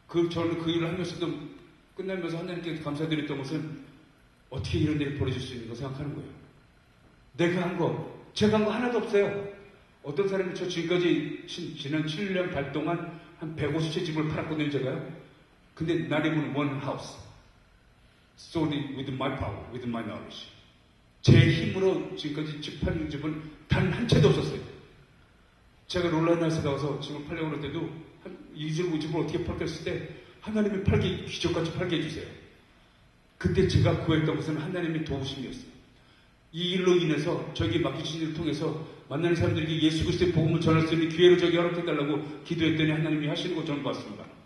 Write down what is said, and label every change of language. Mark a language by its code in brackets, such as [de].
[ko] 저는 그 일을 하면서도 끝나면서 하나님께 감사드렸던 것은 어떻게 이런 일이 벌어질 수 있는가 생각하는 거예요. 내가 한 거, 제가 한 거 하나도 없어요. 어떤 사람이 저 지금까지 지난 7년 반 동안 한 150채 집을 팔았거든요, 제가요. 근데 [en] not even one house. Sold it with my power, with my knowledge. [ko] 제 힘으로 지금까지 집 파는 집은 단 한 채도 없었어요. 제가 롤라나에서 나와서 집을 팔려고 그럴 때도 이 집을 어떻게 팔까 했을 때 하나님이 기적같이 팔게 해주세요. 그때 제가 구했던 것은 하나님의 도우심이었어요. 이 일로 인해서 저에게 맡기신 일을 통해서 만나는 사람들에게 예수 그리스도의 복음을 전할 수 있는 기회를 저에게 허락해달라고 기도했더니 하나님이 하시는 거 저는 봤습니다.